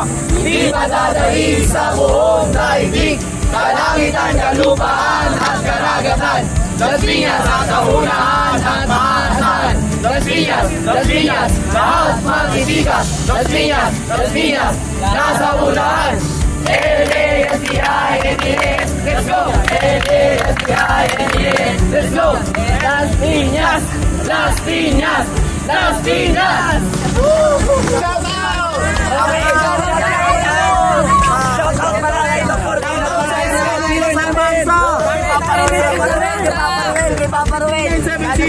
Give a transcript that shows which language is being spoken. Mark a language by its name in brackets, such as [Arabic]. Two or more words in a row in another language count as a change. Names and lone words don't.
[Filipino] Hindi madadali sa buong daigdig. Kalangitan, kalupaan at karagatan. Las Piñas sa kahunahan at maasahan. Las Piñas, lahat magtitikas. Las Piñas, nasa unahan. [English] L-A-S-P-I-N-E-S, let's go! L-A-S-P-I-N-E-S, let's go! Las Piñas, Las Piñas! Shout out! [Filipino] Okay, [English] shout out [Filipino] para kay Dr. Papa Ruel. 70.